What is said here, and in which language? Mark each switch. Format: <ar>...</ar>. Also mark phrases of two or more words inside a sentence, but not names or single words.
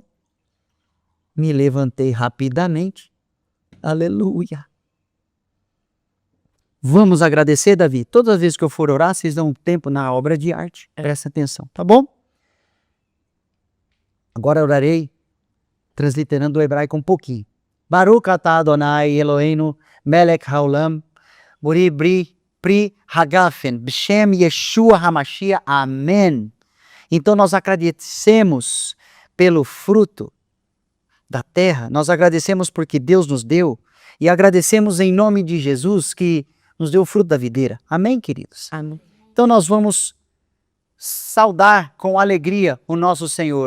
<pt>Me levantei rapidamente. Aleluia. Vamos agradecer, Davi? Todas as vezes que eu for orar, vocês dão um tempo na obra de arte. Presta atenção, tá bom? Agora orarei transliterando o hebraico um pouquinho.</pt> <he>ברוך אתה אדוני אלוהינו מלך העולם בורי ברי פרי הגפן בשם ישוע המשיח.</he> <pt>Amém. Então nós agradecemos pelo fruto da terra, nós agradecemos porque Deus nos deu e agradecemos em nome de Jesus que nos deu o fruto da videira. Amém, queridos? Amém. Então nós vamos saudar com alegria o nosso Senhor.</pt>